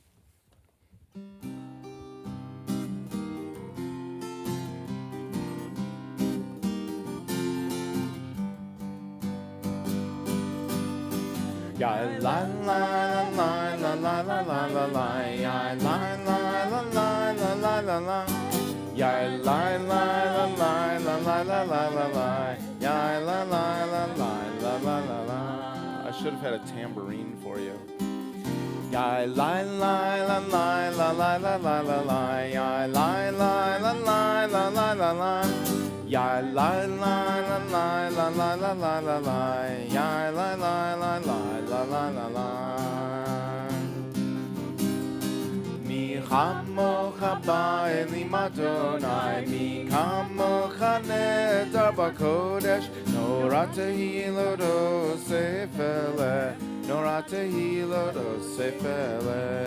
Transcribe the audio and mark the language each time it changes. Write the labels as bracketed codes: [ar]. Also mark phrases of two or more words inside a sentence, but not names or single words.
[en] Ya la la la la la la la la la, ya la la la la la la la la, ya la la la la la la la la la la, ya la la la la la la la la. I should have had a tambourine for you. Ya la la la la la la la la la la, ya la la la la la la la la. Ya la la la la la la la la la la, ya la la la la la la la. [he] מי כמוכה באלים יהוה, מי כמוכה נאדר בקודש, נורא תהלות עושה פלא, נורא תהלות עושה פלא.